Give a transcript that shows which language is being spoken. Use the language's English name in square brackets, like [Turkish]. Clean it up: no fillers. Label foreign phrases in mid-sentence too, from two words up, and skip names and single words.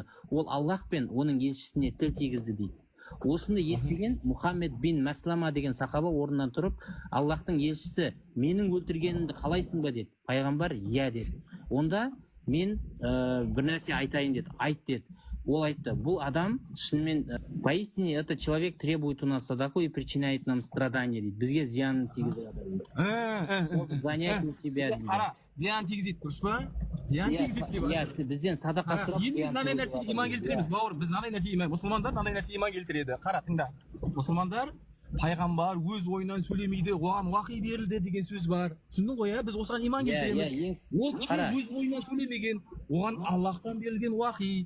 [Kazakh] Ол Аллах пен оның елшісіне тіл тигізді дейді. Осыны естіген Мұхаммед бин Мәслама деген сахаба орнынан тұрып, Аллахтың елшісі, менің өлтіргенімді қалайсың ба деді. Пайғамбар иә деді. Онда мен бір нәрсе айтайын деді. Айт деді. Ол айтты, бұл адам шынымен [Russian] поистине это человек требует у нас садаку и причиняет нам страдания [Kazakh] дейді. Бізге зиянын тигізеді. [Russian] Занять у тебя дейді. [Kazakh] Қара, зиян тигізеді, дұрыс па? Зиян тигізеді деп. Иә, бізден садақа сұрап. Енді біз мынандай нәрсеге иман келтіреміз, бауыр. Біз мынандай нәрсеге мұсылмандар мынандай нәрсеге иман келтіреді. Қара, тыңда. Мұсылмандар пайғамбар өз ойынан сөйлемейді, оған уақи берілді деген сөз бар. Түсіндің ғой, біз осыған иман келтіреміз. Ол кісі өз ойынан сөйлемеген, оған Аллахтан берілген уақи.